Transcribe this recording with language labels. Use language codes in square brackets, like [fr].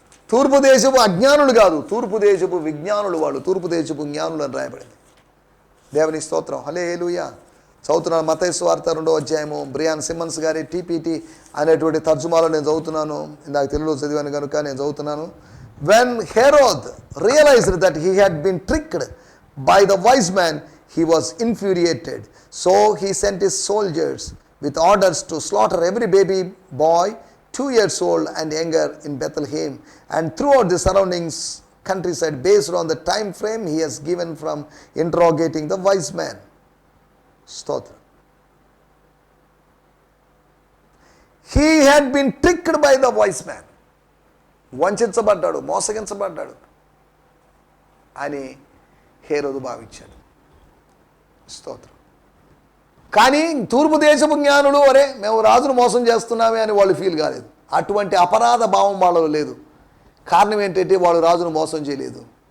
[te] తూర్పు దేశపు అజ్ఞానులు కాదు, తూర్పు దేశపు విజ్ఞానులు వాళ్ళు, తూర్పు దేశపు జ్ఞానులు అని రాయబడింది. దేవుని స్తోత్రం. హల్లెలూయా. చదువుతున్నాను మత్తయి సువార్త 2వ అధ్యాయము. బ్రియాన్ సిమ్మన్స్ గారి టీపీటీ అనేటువంటి తర్జుమాలో నేను చదువుతున్నాను. ఇందాక తెలుగులో చదివాను కనుక నేను చదువుతున్నాను. [en] When Herod realized that he had been tricked by the wise man, he was infuriated. So he sent his soldiers with orders to slaughter every baby boy 2 years old and younger in Bethlehem and throughout the surroundings countryside based on the time frame he has given from interrogating the wise man. Stotra. He had been tricked by the wise man. [te] వంచబడ్డాడు, మోసగించబడ్డాడు అని హేరోదు భావించాడు. స్తోత్రం. కానీ తూర్పు దేశపు జ్ఞానులు అరే మేము రాజును మోసం చేస్తున్నామే అని వాళ్ళు ఫీల్ కాలేదు. అటువంటి అపరాధ భావం వాళ్ళలో లేదు. కారణం ఏంటంటే వాళ్ళు రాజును మోసం చేయలేదు.